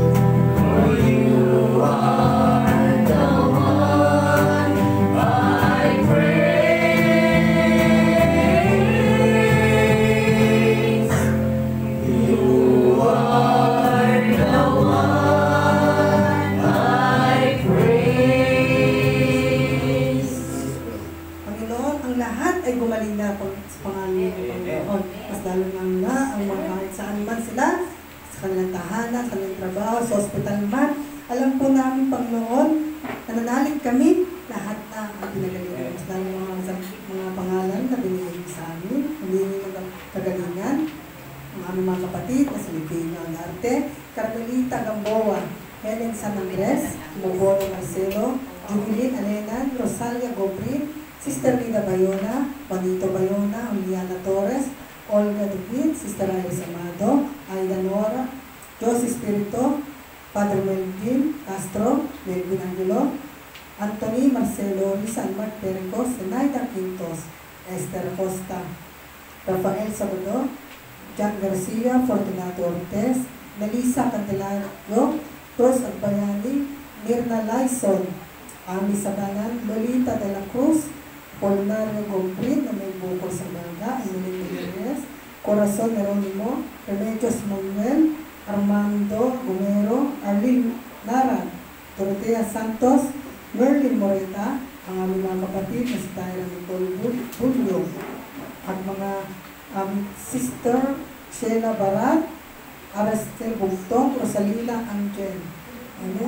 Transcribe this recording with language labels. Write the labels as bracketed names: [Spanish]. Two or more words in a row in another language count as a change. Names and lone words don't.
[English] For you are the one I praise. You are the one I praise. [Filipino] Panginoon, ang lahat ay gumaling na sa pangalan ng Panginoon. Mas lalo na ang mga kahit saan man sila, sa kanilang tahanan, sa kanilang trabaho, sa ospital man. Alam po namin, Panginoon, nananalig kami, lahat na ang pinagalingan. Mas lalo mga pangalan na binigay sa amin, hindi ng kagalingan. Ang aming mga kapatid na si Livina Alarte, Carmelita Gamboa, Helen San Andres, Mobolo Marcelo, Jubilin Alenan, Rosalia Gobrin, Sister Lida Bayona, Juanito Bayona, Juliana Torres, Olga Dupin, Sister Iris Amado, Aida Nora, Jose Espirito, Padre Melvin Castro, Melvin Angelo, Anthony Marcelo, Lisan Mark Pericos, Zenaida Quintos, Esther Costa, Rafael Sabado, Jack Garcia, Fortunato Ortez, Melissa Candelario, Cruz Agbayani, Mirna Lyson, Ami Sabanan, Lolita de la Cruz, Polnario Gomprin, na may bukol sa Banga, Emilio Migueles, Corazon Jeronimo, Remedios Manuel, Armando Gomero, Arlene Lara, Dorotea Santos, Merlin Moreta, ang aming mga kapatid na si Tyra Nicole Bulyo, at mga Sister Sheila Barat, Arestel Bugtong, Rosalina Angel. Amen.